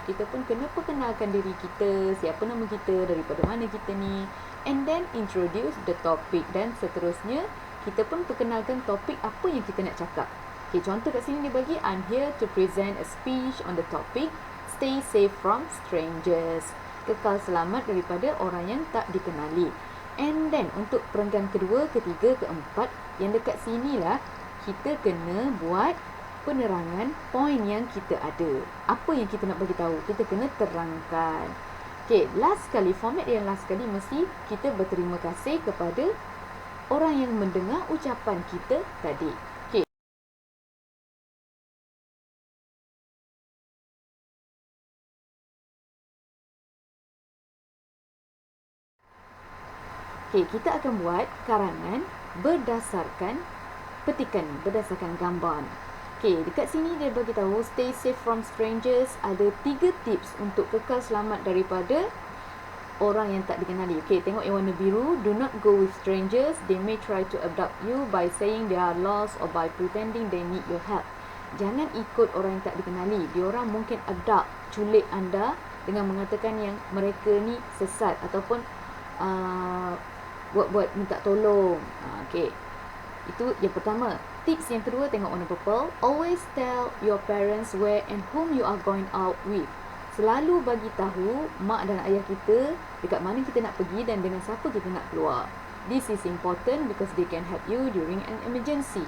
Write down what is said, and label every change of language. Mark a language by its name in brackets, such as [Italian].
[Malay] Kita pun kena perkenalkan diri kita, siapa nama kita, daripada mana kita ni. [English] And then introduce the topic, [Malay] dan seterusnya kita pun perkenalkan topik apa yang kita nak cakap. [English] Okay, [Malay] contoh kat sini dia bagi, [English] I'm here to present a speech on the topic Stay safe from strangers. [Malay] Kekal selamat daripada orang yang tak dikenali. And then untuk perenggan kedua, ketiga, keempat, yang dekat sini lah kita kena buat penerangan poin yang kita ada. Apa yang kita nak bagi tahu, kita kena terangkan. Okay, last sekali, format yang last sekali mesti kita berterima kasih kepada orang yang mendengar ucapan kita tadi. Okay, kita akan buat karangan berdasarkan petikan, berdasarkan gambar. Okay, dekat sini dia bagi tahu [English] stay safe from strangers. [Malay] Ada 3 tips untuk kekal selamat daripada orang yang tak dikenali. Okay, tengok yang warna biru. [English] Do not go with strangers. They may try to abduct you by saying they are lost or by pretending they need your help. [Malay] Jangan ikut orang yang tak dikenali. Diorang mungkin abduct, culik anda dengan mengatakan yang mereka ni sesat ataupun buat minta tolong. Okay, itu yang pertama. Tips yang kedua, tengok warna purple. [English] Always tell your parents where and whom you are going out with. [Malay] Selalu bagi tahu mak dan ayah kita dekat mana kita nak pergi dan dengan siapa kita nak keluar. [English] This is important because they can help you during an emergency.